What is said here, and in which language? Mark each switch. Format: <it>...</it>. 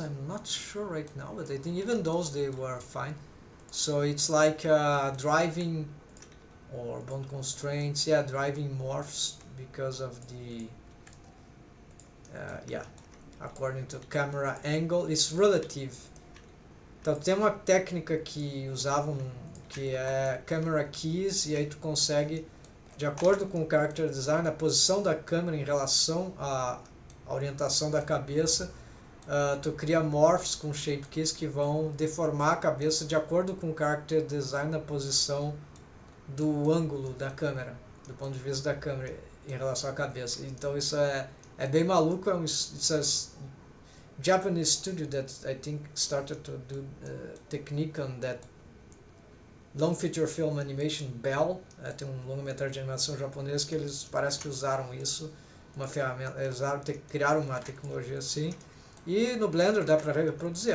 <en>I'm not sure right now, but I think even those, they were fine. So it's like driving or bone constraints, yeah, driving morphs because of the yeah, according to camera angle, it's relative.</en> <pt>Então tem uma técnica que usavam que é camera keys, e aí tu consegue, de acordo com o character design, a posição da câmera em relação à orientação da cabeça, tu cria morphs com shape keys que vão deformar a cabeça de acordo com o character design, a posição do ângulo da câmera, do ponto de vista da câmera em relação à cabeça. Então isso é bem maluco.</pt> <en>It's a Japanese studio that I think started to do technique on that long feature film animation, Bell.</en> <pt>Tem um longa-metragem de animação japonês que eles parece que usaram isso, uma ferramenta, criaram uma tecnologia assim, e no Blender dá para reproduzir.</pt>